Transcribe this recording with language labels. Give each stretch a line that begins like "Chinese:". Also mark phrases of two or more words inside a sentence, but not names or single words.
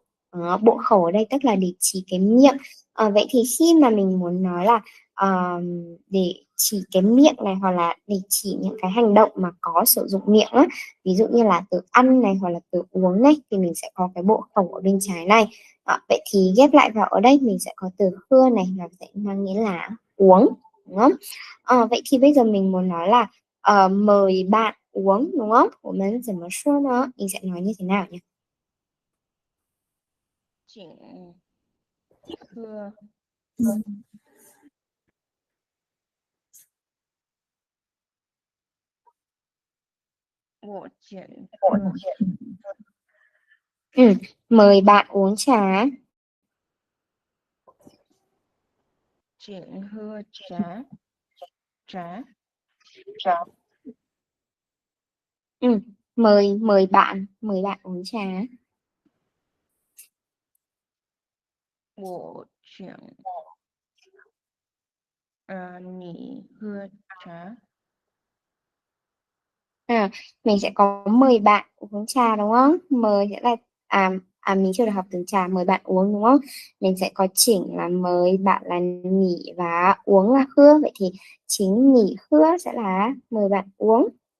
Vietnamese: Bộ khẩu ở đây tức là để chỉ cái miệng. Vậy thì khi mà mình muốn nói là để chỉ cái miệng này hoặc là để chỉ những cái hành động mà có sử dụng miệng á, ví dụ như là từ ăn này hoặc là từ uống này, thì mình sẽ có cái bộ khẩu ở bên trái này. Vậy thì ghép lại vào ở đây mình sẽ có từ khưa này là sẽ mang nghĩa là uống, đúng không? Vậy thì bây giờ mình muốn nói là mời bạn uống, đúng không?
Chinese: 我们怎么说呢?
Vietnamese: Mình sẽ nói như thế nào nhỉ?
Chinese: 请喝，我请喝，
Vietnamese: Ừ, mời bạn uống trà.
Chinese: 请喝茶，茶，
Vietnamese: Ừ, mời bạn uống trà.
Chinese: 我请你喝茶，
Vietnamese: À, mình sẽ có mời bạn uống trà đúng không? Mời sẽ là mình chưa được học từ trà, mời bạn uống đúng không? Mình sẽ có chỉnh là mời, bạn là nhỉ và uống là khưa. Vậy thì
Chinese: 请你喝
Vietnamese: sẽ là mời bạn uống.